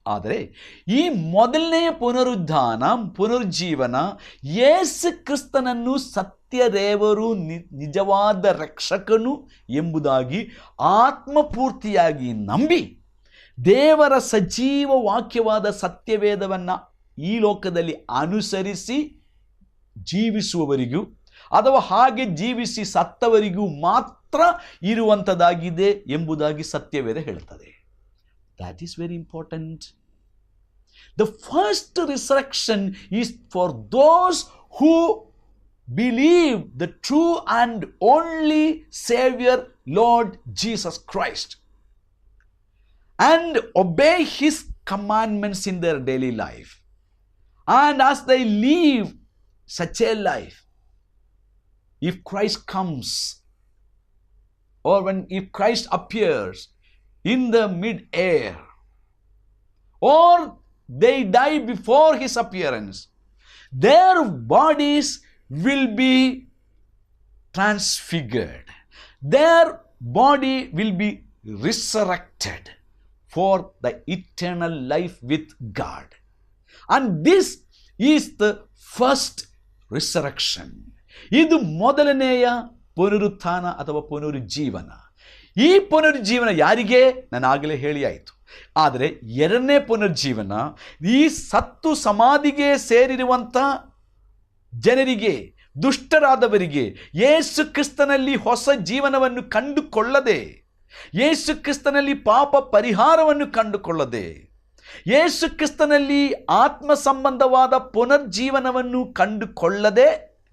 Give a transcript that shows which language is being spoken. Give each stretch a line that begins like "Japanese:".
Kannada: ಆದರೆ ಈ ಮೊದಲನೆಯ ಪುನರ್ಜೀವನ ಯೇಸು ಕ್ರಿಸ್ತನನ್ನು ಸತ್ಯದೇವರು, ನಿಜವಾದ ರಕ್ಷಕನು ಎಂಬುದಾಗಿ ಆತ್ಮಪೂರ್ತಿಯಾಗಿ ನಂಬಿ ದೇವರ ಸಜೀವ ವಾಕ್ಯವಾದ ಸತ್ಯವೇದವನ್ನು ಈ ಲೋಕದಲ್ಲಿ ಅನುಸರಿಸಿ ಜೀವಿಸುವವರಿಗೂ ಅಥವಾ ಹಾಗೆ ಜೀವಿಸಿ ಸತ್ತವರಿಗೂ ಮಾತ್ರ ಇರುವಂಥದ್ದಾಗಿದೆ ಎಂಬುದಾಗಿ ಸತ್ಯವೇದ ಹೇಳುತ್ತದೆ.
English: That is very important. The first resurrection is for those who believe the true and only Savior, Lord Jesus Christ, and obey His commandments in their daily life. And as they live such a life, if Christ comes, or if Christ appears in the mid-air, or they die before His appearance, their bodies will be transfigured. Their body will be resurrected for the eternal life with God. And this is the first resurrection.
Kannada: ಇದು ಮೊದಲನೆಯ ಪುನರುತ್ಥಾನ ಅಥವಾ ಪುನರುಜ್ಜೀವನ. ಈ ಪುನರುಜ್ಜೀವನ ಯಾರಿಗೆ? ನಾನು ಆಗಲೇ ಹೇಳಿ ಆಯಿತು. ಆದರೆ ಎರಡನೇ ಪುನರ್ಜೀವನ ಈ ಸತ್ತು ಸಮಾಧಿಗೆ ಸೇರಿರುವಂಥ ಜನರಿಗೆ, ದುಷ್ಟರಾದವರಿಗೆ, ಯೇಸು ಕ್ರಿಸ್ತನಲ್ಲಿ ಹೊಸ ಜೀವನವನ್ನು ಕಂಡುಕೊಳ್ಳದೆ, ಯೇಸು ಕ್ರಿಸ್ತನಲ್ಲಿ ಪಾಪ ಪರಿಹಾರವನ್ನು ಕಂಡುಕೊಳ್ಳದೆ, ಯೇಸು ಕ್ರಿಸ್ತನಲ್ಲಿ ಆತ್ಮ ಸಂಬಂಧವಾದ ಪುನರ್ಜೀವನವನ್ನು ಕಂಡುಕೊಳ್ಳದೆ